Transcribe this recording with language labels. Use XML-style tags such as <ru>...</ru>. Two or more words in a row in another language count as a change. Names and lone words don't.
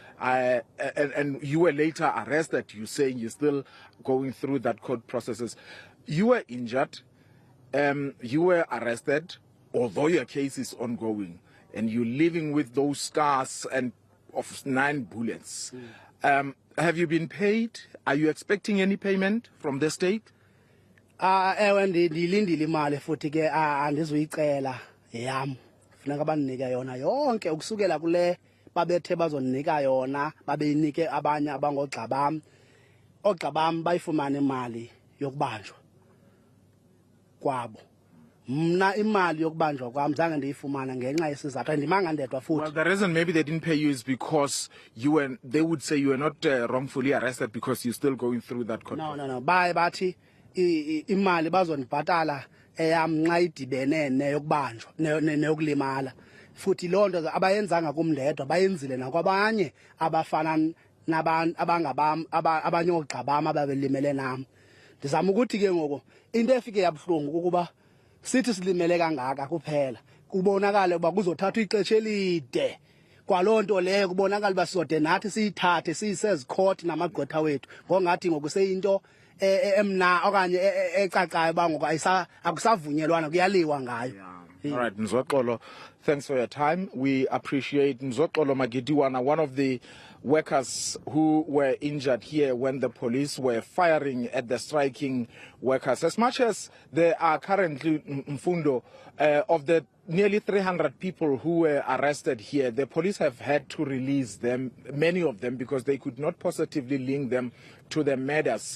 <en>And you were later arrested. You saying you're still going through that court processes. You were injured. You were arrested, although your case is ongoing, and you're living with those scars and of 9 bullets. Have you been paid? Are you expecting any payment from the state?</en> <xh>Ewe ndilindile imali futhi ke andizuyicela yam. Funeka bandinike yona yonke ukusukela kule babethe bazoninika yona babeyinike abanye abangogxa bam. Ogxa bam bayifumana imali yokubanjwa kwabo. Mna imali yokubanjwa kwam zange ndiyifumana ngenxa yesizathu ndimanga ndedwa futhi.</xh> <en>Well, the reason maybe they didn't pay you is because they would say you were not wrongfully arrested because you're still going through that court. No.</en> <xh>Baye bathi imali bazondibhatala eyam nxa idibene neyokubanjwa neyokulimala. Futhi loo nto abayenzanga kum ndedwa bayenzile nakwabanye abafana nabantu abanye ogxa bam ababelimele nam. Ndizama ukuthi ke ngoku into efike yabuhlungu ukuba sithi silimele kangaka kuphela kubonakala uba kuzothatha ixesha elide kwaloo nto leyo kubonakala uba sizode nathi siyithathe siyisezikhoti namagqwetha wethu ngongathi ngokuseyinto emna okanye ecacayo uba ngoku akusavunyelwana kuyaliwa ngayo.</xh> <en>All right, Mzoxolo, thanks for your time. We appreciate Mzoxolo Magediwana, one of the workers who were injured here when the police were firing at the striking workers. As much as there are currently, Mfundo, of the nearly 300 people who were arrested here, the police have had to release them, many of them, because they could not positively link them to the murders.</en>